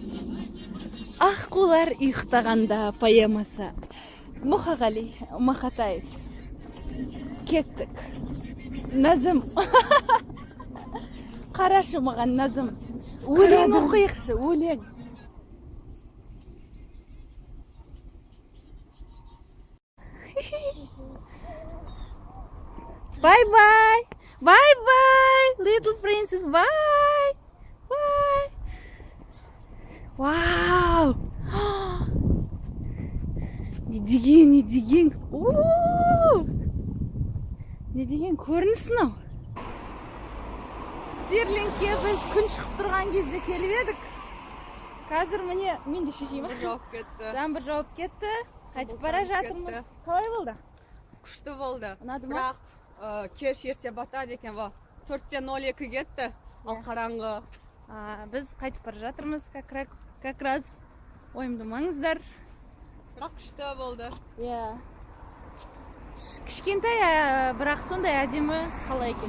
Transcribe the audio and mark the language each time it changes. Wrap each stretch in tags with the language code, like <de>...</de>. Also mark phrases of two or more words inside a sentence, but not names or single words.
<kk>Аққулар ұйықтағанда поэмасы. Мұхағали Мақатаев. Кеттік. Назым. Қарашы маған, Назым. Өлең оқиықшы, өлең.</kk> <en>Bye-bye. Bye-bye, little princess. Bye. Bye.</en> <kk>Wow. не деген. О! Не деген көрініс мынау. Стерлингке біз күн шығып тұрған кезде келіп едік. Қазір міне мен де шешеймін. Жауап кетті. Жаңбыр жауып кетті. Қайтып бара жатырмыз. Қалай болды? Күшті болды. Ұнады ма? Бірақ кеш ерте батады екен ба. 4:02 кетті. Ал қараңғы. Біз қайтып бара жатырмыз.</kk> <ru>Как раз</ru> <kk>ойымды маңыздар. Бірақ күшті болды. Иә. Кішкентай, бірақ сондай әдемі қала екен.</kk>